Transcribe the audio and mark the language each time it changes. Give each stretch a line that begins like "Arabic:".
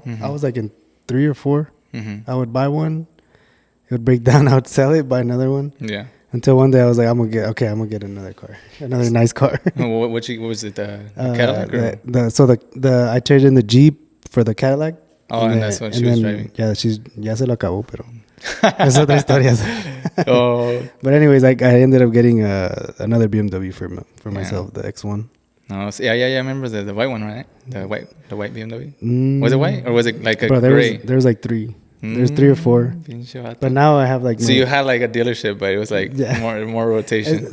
English: Mm-hmm. I was like in 3 or 4. Mm-hmm. I would buy one. It would break down. I would sell it, buy another one. Yeah. Until one day I was like, I'm gonna get another car, another nice car. What was it? The Cadillac? I traded in the Jeep for the Cadillac. Oh, and that's what she was driving. Yeah,
Spanish: ya se lo acabó, pero es otra historia.
English: Oh. But anyways, I ended up getting another BMW for myself, the X1. Oh, so I remember the white one, right? The white BMW. Was it white or was it like a gray? There was like 3. There's 3 or 4. But now I have like... So you had like a dealership, but it was like more rotation.